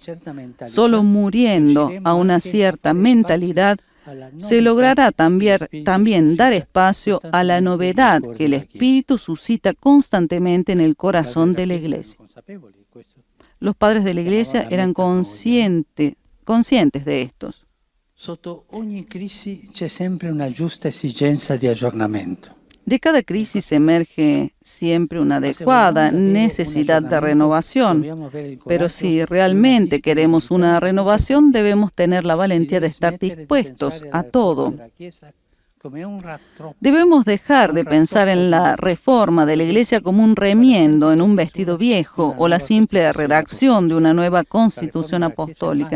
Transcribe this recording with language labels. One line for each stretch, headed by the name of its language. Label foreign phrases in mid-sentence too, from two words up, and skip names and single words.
Spanish: Solo muriendo a una cierta mentalidad se logrará también dar espacio a la novedad que el Espíritu suscita constantemente en el corazón de la Iglesia. Los padres de la Iglesia eran conscientes de estos.
Italian: Sotto ogni crisi c'è sempre una giusta esigenza di aggiornamento.
Spanish: De cada crisis emerge siempre una adecuada necesidad de renovación, pero si realmente queremos una renovación, debemos tener la valentía de estar dispuestos a todo. Debemos dejar de pensar en la reforma de la Iglesia como un remiendo en un vestido viejo o la simple redacción de una nueva constitución apostólica.